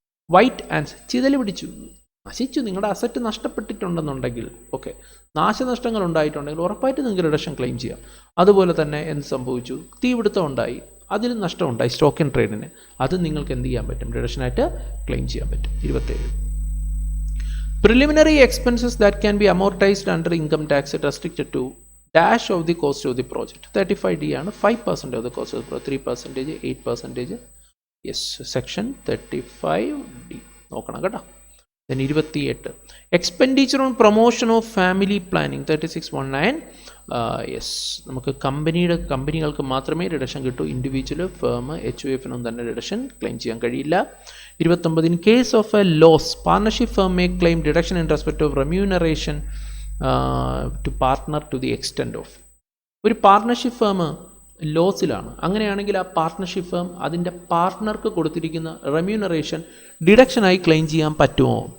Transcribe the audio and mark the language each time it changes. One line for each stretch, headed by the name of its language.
Malayalam: White and ചിതല് പിടിച്ചു, നശിച്ചു, നിങ്ങളുടെ അസറ്റ് നഷ്ടപ്പെട്ടിട്ടുണ്ടെന്നുണ്ടെങ്കിൽ ഓക്കെ, നാശനഷ്ടങ്ങൾ ഉണ്ടായിട്ടുണ്ടെങ്കിൽ ഉറപ്പായിട്ട് നിങ്ങൾക്ക് ഡിഡക്ഷൻ ക്ലെയിം ചെയ്യാം. അതുപോലെ തന്നെ എന്ത് സംഭവിച്ചു, തീപിടുത്തം ഉണ്ടായി, അതിൽ നഷ്ടമുണ്ടായി സ്റ്റോക്ക് ഇൻ ട്രേഡിന്, അത് നിങ്ങൾക്ക് എന്ത് ചെയ്യാൻ പറ്റും, ഡിഡക്ഷനായിട്ട് ക്ലെയിം ചെയ്യാൻ പറ്റും.
English: 27 preliminary expenses that can be amortized under income tax restricted to dash of the cost of the project. 35D
Malayalam: ആണ്
English: 5% of the cost of the project, 3%, 8%.
Malayalam: Yes, section 35D നോക്കണം കേട്ടോ.
English: then 28 expenditure on promotion of family planning, 3619.
Malayalam: Yes, നമുക്ക് കമ്പനികൾക്ക് മാത്രമേ reduction കിട്ടൂ, individual firm HUF-നും തന്നെ reduction claim ചെയ്യാൻ കഴിയില്ല.
English: 29 in case of a loss, partnership firm may claim deduction in respect of remuneration to partner to the extent of.
Malayalam: ഒരു partnership firm ലോസിലാണ്, അങ്ങനെയാണെങ്കിൽ ആ പാർട്ണർഷിപ്പ് ഫേം അതിൻ്റെ പാർട്ട്ണർക്ക് കൊടുത്തിരിക്കുന്ന റെമ്യൂണറേഷൻ ഡിഡക്ഷനായി ക്ലെയിം ചെയ്യാൻ പറ്റുമോ?